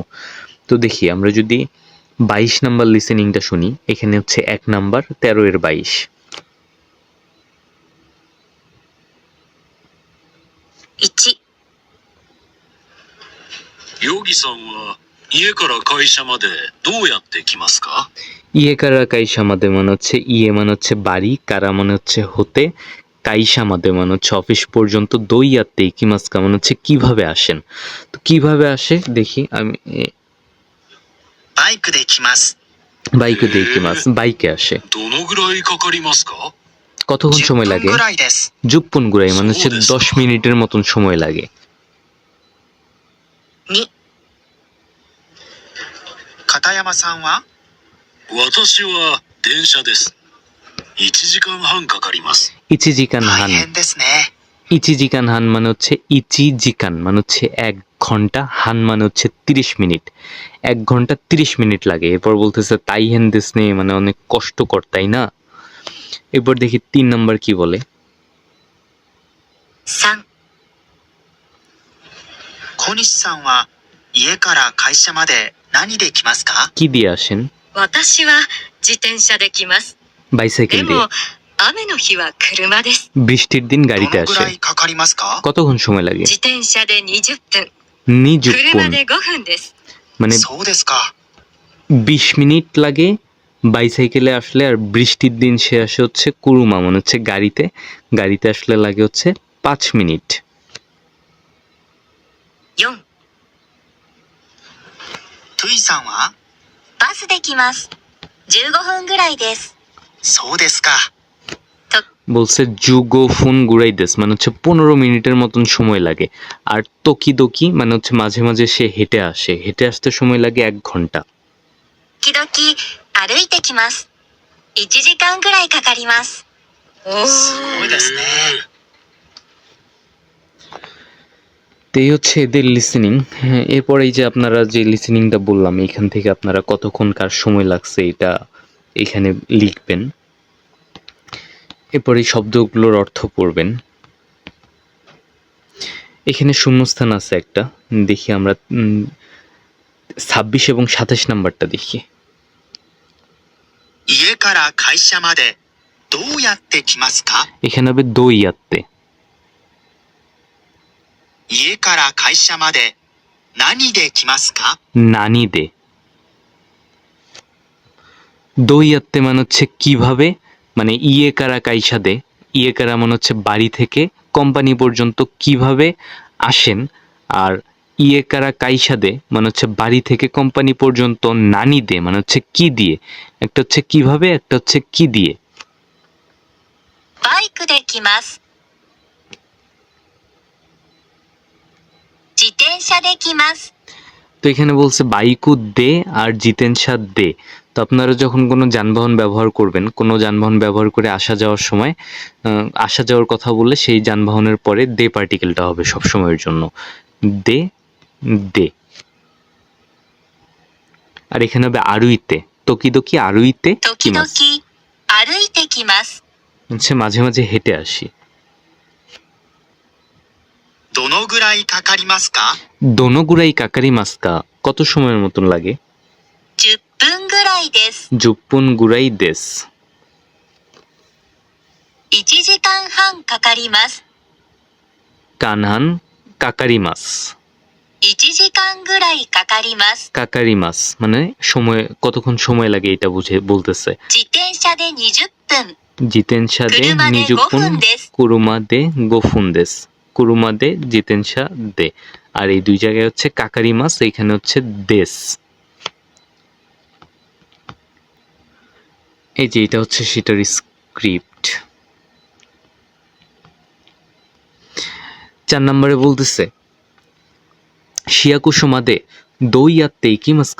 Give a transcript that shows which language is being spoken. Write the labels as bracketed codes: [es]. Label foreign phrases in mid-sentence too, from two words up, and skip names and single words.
[bn] তো দেখি আমরা যদি 22 নাম্বার লিসেনিংটা শুনি, এখানে হচ্ছে 1 নাম্বার 13-22। [ja] 1、ヨギさんは家から会社までどうやって来ますか？家 から 会社 まで [bn] মানে হচ্ছে ইয়ে মানে হচ্ছে বাড়ি, কারা মানে হচ্ছে হতে, [ja] 会社 まで [bn] মানে হচ্ছে অফিস পর্যন্ত, [ja] どうやって 行きますか [bn] মানে হচ্ছে কিভাবে আসেন। তো কিভাবে আসে দেখি আমি, [ja] バイクで来ます。 [bn] বাইকে দিয়ে ইকিমাস, বাইকে আসে। [ja] どのぐらいかかりますか？ [bn] কতক্ষণ 10 সময় [ja] 分 [bn] লাগে? [ja] ぐらいです。十分 ぐらい [bn] মানে হচ্ছে [ja] そうですか。 [bn] 10 মিনিটের মতন সময় লাগে। [ja] 2、片山さんは私は電車です。1時間半かかります。 ইচিজিকান 大 হান 変ですね。一時間 半 [bn] মানে হচ্ছে ইচিজিকান মানে হচ্ছে 1 ঘন্টা, হান মানে হচ্ছে 30 মিনিট। 1 ঘন্টা 30 মিনিট লাগে। এরপর বলতেছে [ja] 大変 ですね [bn] মানে অনেক কষ্টকর, তাই না? এরপর দেখি 3 নাম্বার কি বলে। [ja] 3、小西さんは家から会社まで何で来ますか？ [bn] কি দিয়ে আসেন? [ja] 私は自転車で来ます。 [bn] বাইসাইকেল [ja] で [bn] দিয়ে। [ja] も、雨の日は車です。 [bn] বৃষ্টির দিন [ja] ど [bn] গাড়িতে [ja] のぐ [bn] আসে। [ja] らいかかりますか？ [bn] কতক্ষণ সময় লাগে? [ja] 自転車で20分、 নিযুক্পুন 車で5分です。 [bn] মানে [ja] そうですか。 [bn] 20 মিনিট লাগে বাইসাইকেলে আসলে, আর বৃষ্টির দিন সে আসে হচ্ছে কুরুমা মানে হচ্ছে গাড়িতে। গাড়িতে আসলে লাগে হচ্ছে 5 মিনিট। [ja] 4、トゥイさんはバスで来ます。15分ぐらいです。そうですか。 [bn] বলছে [ja] 十五分 ぐらいです [bn] মানে হচ্ছে 15 মিনিটের মতন সময় লাগে। আর তকিদকি মানে হচ্ছে মাঝে মাঝে সে হেঁটে আসে, হেঁটে আসতে সময় লাগে 1 ঘন্টা। [ja] 時々歩いてきます。1時間ぐらいかかります。おー。すごいですね。 [bn] তো এই হচ্ছে এদের লিসেনিং। হ্যাঁ, এরপর এই যে আপনারা যে লিসেনিংটা বললাম এখান থেকে আপনারা কতক্ষণ কার সময় লাগছে এটা এখানে লিখবেন। এরপর এই শব্দগুলোর অর্থ পড়বেন। এখানে শূন্যস্থান আছে একটা, দেখি আমরা 26 এবং 27 নাম্বারটা দেখি। [ja] 家から会社までどうやって来ますか？ [bn] এখানে হবে দইয়াত্তে। [ja] 家から会社まで何で来ますか？何 で. [bn] দইয়াত্তে মানে হচ্ছে কিভাবে, মানে [ja] 家 から 会社 で. 家 から [bn] মানে হচ্ছে বাড়ি থেকে কোম্পানি পর্যন্ত কিভাবে আসেন, আর ইয়ে কারা কাইসা দে মানে হচ্ছে বাড়ি থেকে কোম্পানি পর্যন্ত [ja] 何 で [bn] মানে হচ্ছে কি দিয়ে। একটা হচ্ছে কিভাবে, একটা হচ্ছে কি দিয়ে। [ja] バイクで来ます。自転車で来ます。 [bn] তো এখানে বলছে [ja] バイク で [bn] আর [ja] 自転車 で. [bn] তো আপনারা যখন কোনো যানবাহন ব্যবহার করবেন, কোনো যানবাহন ব্যবহার করে আসা যাওয়ার সময় আসা যাওয়ার কথা বললে সেই যানবাহনের পরে দে পার্টিকেলটা হবে সব সময়ের জন্য। দে দে। আর এখানে হবে আরুইতে। [ja] 時々 歩いて時 কিমাস 々歩いてきます。 [bn] হচ্ছে মাঝে মাঝে হেঁটে আসি। [ja] どのぐらいかかりますか？どのぐらい かかりますか [bn] কত সময়ের মতন লাগে? [ja] 10 分ぐらいです。十分 ぐらい です. 1 時間半かかります。間半 かかります. 1 時間ぐらいかかります。かかります [bn] মানে সময়, কতক্ষণ সময় লাগে এটা বুঝে বলতেছে। [ja] 自転車で20分。自転車 で車で5 নিজুপুন 分です。車 で 五分 です。車 で 自転車 で. [bn] আর এই দুই জায়গায় হচ্ছে [ja] かかります, [bn] এইখানে হচ্ছে দেশ। এই যে এটা হচ্ছে সেটার স্ক্রিপ্ট। [ja] 4 [bn] নম্বরে বলতেছে [ja] シヤクスマ で どうやって 行きますか.